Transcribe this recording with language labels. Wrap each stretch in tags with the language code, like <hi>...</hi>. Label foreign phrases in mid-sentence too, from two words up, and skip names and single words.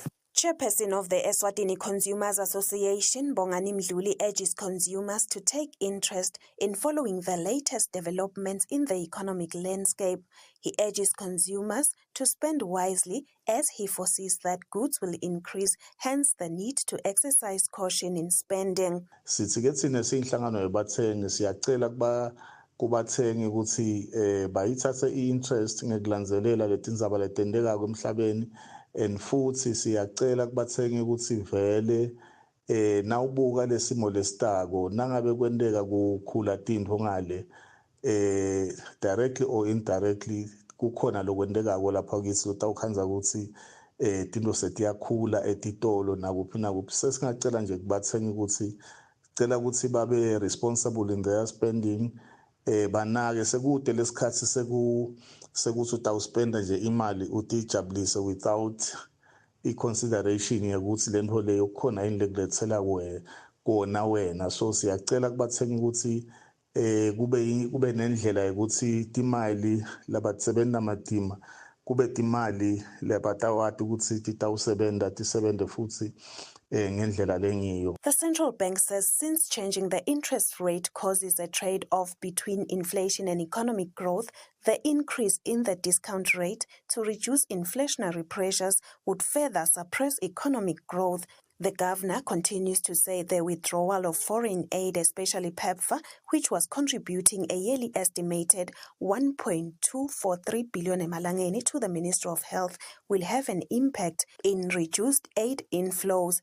<en>Chairperson of the Eswatini Consumers Association, Bongani Mdluli, urges consumers to take interest in following the latest developments in the economic landscape. He urges consumers to spend wisely as he foresees that goods will increase, hence the need to exercise caution in spending.</en> <ss>Kubathengi ukuthi bayithathe i-interest ngekulandzelela letindzaba letendeka kwemhlabeni, and futhi siyacela kubathengi ukuthi vele nawubuka lesimo lesitako nangabe kwenteka kukhula tintfo ngale</ss> <en>directly or indirectly</en> <ss>kukhona lokwendekako lapha kithi utawukhanza ukuthi tintfo setiyakhula etitolo nakuphi nakuphi. Sesingacela nje kubathengi ukuthi cela ukuthi babe</ss> <en>responsible in their spending</en> <ss>banake sekude lesikhathi sekuthi utawuspenda nje imali utijabulise</ss> <en>without i-consideration</en> <ss>yokuthi le nto leyo kukhona yini lekulethela kona wena. So siyacela kubathengi ukuthi kube nendlela yokuthi timali labatsebenta matima kube timali lebatawati ukuthi titawusebenta tisebente futhi ngendlela lengiyo.</ss> <en>The central bank says since changing the interest rate causes a trade-off between inflation and economic growth, the increase in the discount rate to reduce inflationary pressures would further suppress economic growth. The governor continues to say the withdrawal of foreign aid, especially PEPFAR, which was contributing a yearly estimated 1.243 billion emalangeni to the Ministry of Health, will have an impact in reduced aid inflows.</en>